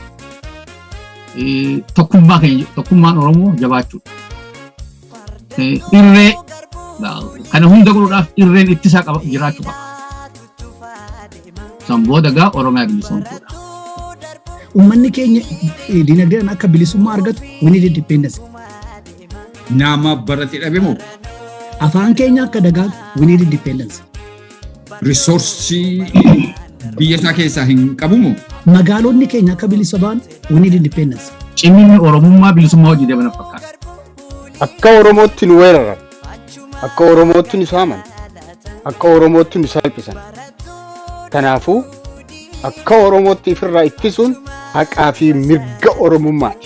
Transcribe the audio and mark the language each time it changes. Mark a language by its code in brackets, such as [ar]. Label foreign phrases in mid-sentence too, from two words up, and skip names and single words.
[om] Tokkummaan Oromoo jabaachuudha. Irree kana hunda godhuudhaaf irreen ittisaa jiraachuu qaba. San booda gaa Oromiyaa bilisoomsuudha. Uummanni keenya dinagdeen akka bilisummaa argatu [en] we need independence. [om] Nama barate dhabe moo? Afaan keenya akka dagaagu [en] we need independence. [om] Risoorsii biyya isaa keessaa hin qabu moo? Magaalonni keenya akka bilisa ba'an [en] we need independence. [om] Cimminni Oromummaa bilisummaa hojii deemana fakkaata. Akka Oromootti nu weeraran, akka Oromootti nu saaman, akka Oromootti nu salphisan. Kanaafuu akka Oromootti ifirraa ittisuun haqaa fi mirga Oromummaati.